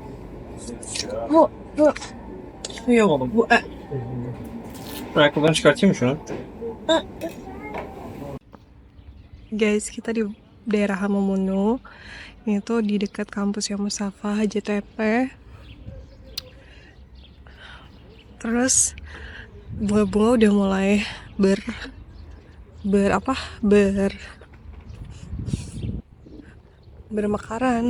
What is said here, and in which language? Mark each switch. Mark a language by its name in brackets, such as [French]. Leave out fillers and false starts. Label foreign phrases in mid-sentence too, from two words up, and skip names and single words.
[Turkish] Bu. İyi oğlum. Bu. Ayakkabılarını çıkartayım mı şunu? [Indonesian] Guys, kita di daerah Hamamonu. Ini tuh di dekat kampusnya Mustafa HJTP. Terus bunga-bunga udah mulai bermekaran.